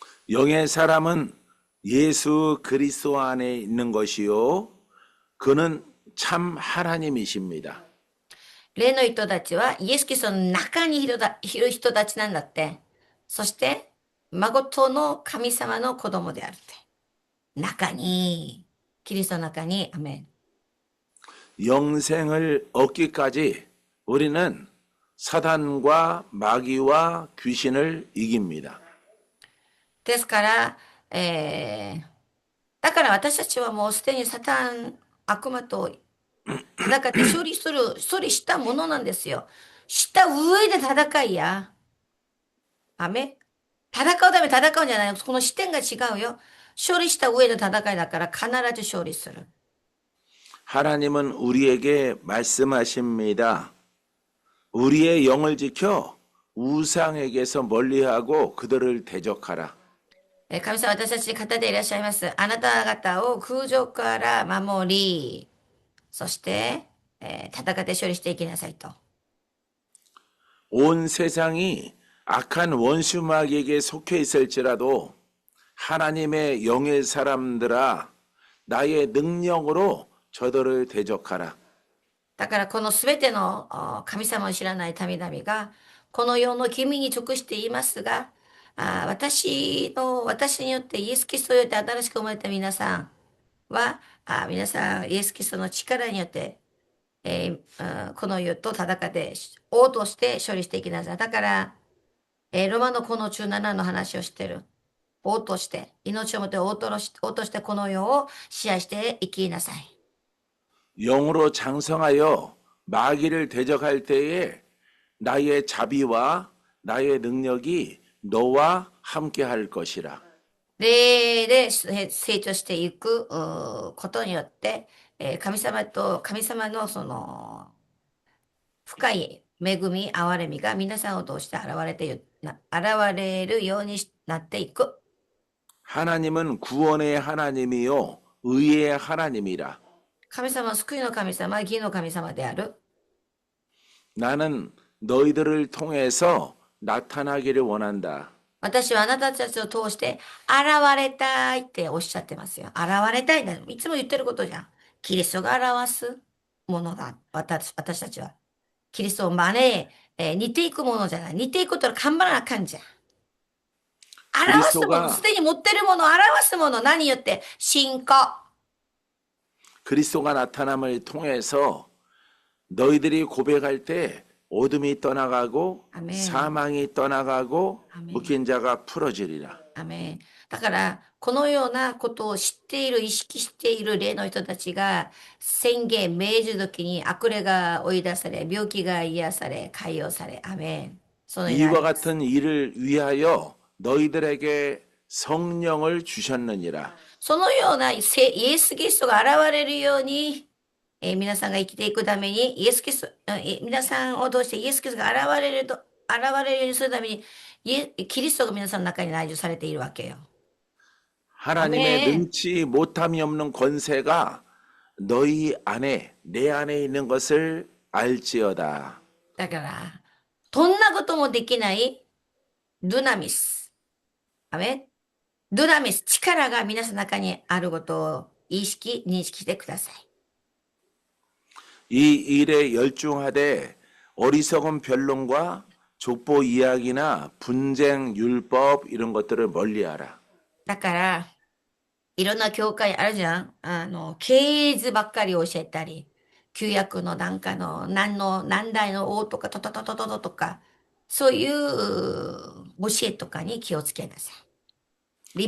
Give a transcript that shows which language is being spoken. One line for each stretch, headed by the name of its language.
Korean: 영의 사람은 예수 그리스도 안에 있는 것이요. 그는 참 하나님이십니다.
Japanese: 霊の人たちはイエス・キリストの中にいる人たちなんだって。そして、誠の神様の子供であるって。中に、キリストの中に、アメン。
Korean: 영생을 얻기까지 우리는 사단과 마귀와 귀신을 이깁니다.
Japanese: ですから、だから私たちはもうすでにサタン、悪魔と戦って勝利したものなんですよ。した上で戦いや。アメ。戦うために戦うんじゃない。この視点が違うよ。勝利した上で戦いだから必ず勝利する。
Korean: 하나님은 우리에게 말씀하십니다. 우리의 영을 지켜 우상에게서 멀리하고 그들을 대적하라.
Japanese: 神様は私たちに方でいらっしゃいます。あなた方を空上から守り、そして、戦って勝利していきなさいと。
Korean: 온 세상이 악한 원수 마귀에게 속해 있을지라도 하나님의 영의 사람들아 나의 능력으로 저들을 대적하라.
Japanese: だからこのすべての神様を知らない民々が、この世の君に属していますが、私によってイエス・キリストによって新しく生まれた皆さんは、皆さんイエス・キリストの力によって、この世と戦って、王として処理していきなさい。だから、ロマのこの17の話をしてる。王として、命をもって王としてこの世を支配して生きなさい。
Korean: 영으로 장성하여 마귀를 대적할 때에 나의 자비와 나의 능력이 너와 함께 할 것이라.
Japanese: 霊で成長していくことによって、神様のその深い恵み、憐れみが皆さんを通して現れるようになっていく。
Korean: 하나님은 구원의 하나님이요 의의 하나님이라.
Japanese: 神様は救いの神様、義の神様である。
Korean: 나는 너희들을 통해서 나타나기를 원한다.
Japanese: 私はあなたたちを通して現れたいっておっしゃってますよ。現れたいんだ。いつも言ってることじゃん。キリストが表すものだ。私たちは。キリストを似ていくものじゃない。似ていくことは頑張らなあかんじゃん。表すもの、す
Korean: 그리스도가
Japanese: でに持ってるもの、表すもの、何によって信仰。
Korean: 그리스도가 나타남을 통해서 너희들이 고백할 때 어둠이 떠나가고 아멘. 사망이 떠나가고 아멘. 묶인 자가 풀어지리라.
Japanese: アメン。だから、このようなことを知っている、意識している霊の人たちが、宣言、命じるときに悪霊が追い出され、病気が癒され、解放され、アメン。そのようになり
Korean: 이와
Japanese: ます。
Korean: 같은 일을 위하여 너희들에게 성령을 주셨느니라.
Japanese: そのようなイエス・キリストが現れるように、皆さんが生きていくために、イエス・キリスト、皆さんを通してイエス・キリストが現れるようにするために、キリストが皆さんの中に内住されているわけよ。
Korean: 하나님의
Japanese: アメン。
Korean: 능치 못함이 없는 권세가 너희 안에 내 안에 있는 것을 알지어다.
Japanese: だから、どんなこともできないドゥナミス。アメン。ドゥナミス、力が皆さんの中にあることを認識してください。
Korean: 이 일에 열중하되 어리석은 변론과 족보 이야기나 분쟁 율법 이런 것들을 멀리하라.
Japanese: だから、いろんな教会あるじゃん。系図ばっかり教えたり、旧約のなんかの何代の王とかトトトトトトとか、そういう教えとかに気をつけなさい。